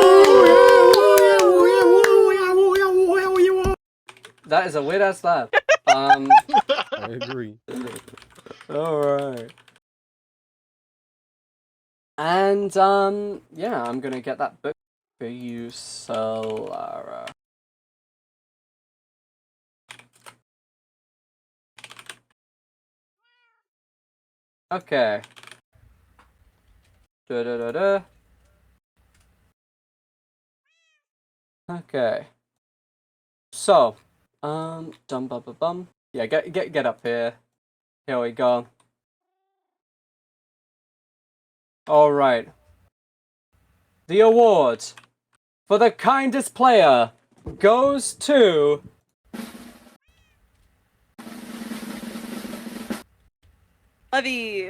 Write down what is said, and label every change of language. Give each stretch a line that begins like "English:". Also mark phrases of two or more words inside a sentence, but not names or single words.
English: That is a weird ass laugh. I agree. Alright. And yeah, I'm gonna get that book for you, Solara. Okay. Da-da-da-da. Okay. So, dum-bum-bum-bum. Yeah, get up here. Here we go. Alright. The award for the kindest player goes to... Levy!